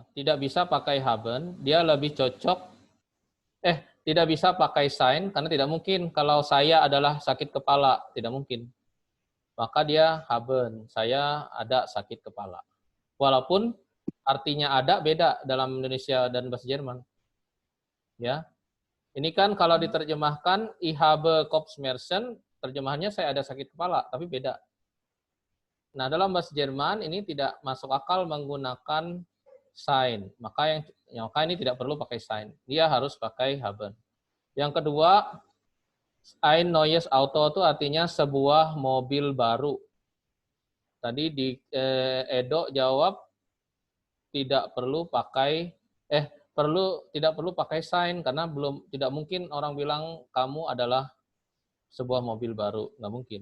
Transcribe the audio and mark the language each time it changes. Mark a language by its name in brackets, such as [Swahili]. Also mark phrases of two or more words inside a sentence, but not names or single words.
[Indonesian] Tidak bisa pakai haben, dia lebih cocok. Tidak bisa pakai sein, karena tidak mungkin kalau saya adalah sakit kepala. Tidak mungkin. Maka dia haben, saya ada sakit kepala. Walaupun artinya ada beda dalam Indonesia dan bahasa Jerman. Ya. Ini kan kalau diterjemahkan [German] ich habe Kopfschmerzen, [Indonesian] terjemahannya saya ada sakit kepala, tapi beda. Nah, dalam bahasa Jerman ini tidak masuk akal menggunakan sein. Maka yang maka ini tidak perlu pakai sein. Dia harus pakai haben. Yang kedua, [German] ein neues Auto [Indonesian] itu artinya sebuah mobil baru. Tadi di Edo jawab tidak perlu pakai tidak perlu pakai sein karena tidak mungkin orang bilang kamu adalah sebuah mobil baru, nggak mungkin.